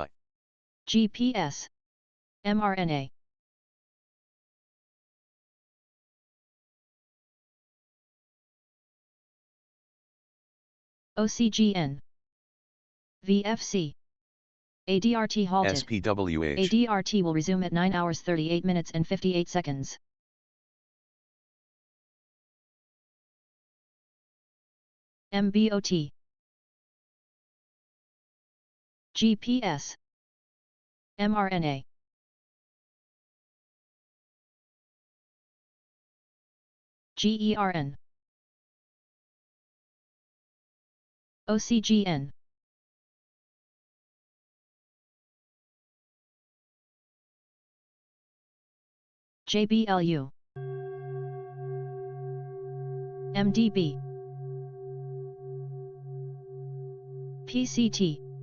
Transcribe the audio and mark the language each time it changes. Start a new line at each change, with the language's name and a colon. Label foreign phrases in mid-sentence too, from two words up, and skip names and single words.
English: GPS, mRNA. OCGN, VFC, ADRT halted. SPWH, ADRT will resume at 9 hours 38 minutes and 58 seconds. MBOT, GPS, mRNA. GERN, OCGN, JBLU, MDB, PCT,